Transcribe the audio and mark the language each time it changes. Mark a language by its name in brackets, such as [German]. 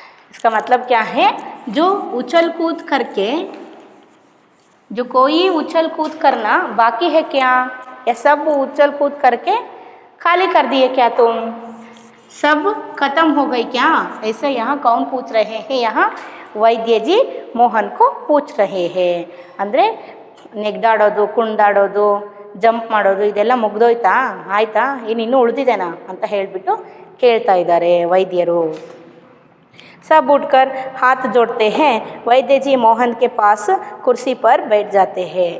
[Hindi] इसका मतलब क्या है, जो उछल कूद करके, जो कोई उछल कूद करना बाकी है क्या, या सब उछल कूद करके खाली कर दिए क्या, तुम सब खत्म हो गई क्या, ऐसे यहाँ कौन पूछ रहे हैं, यहाँ वैद्य जी मोहन को पूछ रहे हैं। [Kannada] ಅಂದರೆ ನೆಗ್ದಾಡೋದು, ಕುಣಿದಾಡೋದು, ಜಂಪ್ ಮಾಡೋದು ಇದೆಲ್ಲ ಮುಗ್ದೋಯ್ತಾ, ಆಯಿತಾ, ಇನ್ನೂ ಉಳಿದಿದೆನಾ ಅಂತ ಹೇಳಿಬಿಟ್ಟು ಕೇಳ್ತಾ ಇದ್ದಾರೆ ವೈದ್ಯರು। [Hindi] सब उठकर हाथ जोड़ते हैं, वैद्य जी मोहन के पास कुर्सी पर बैठ जाते हैं।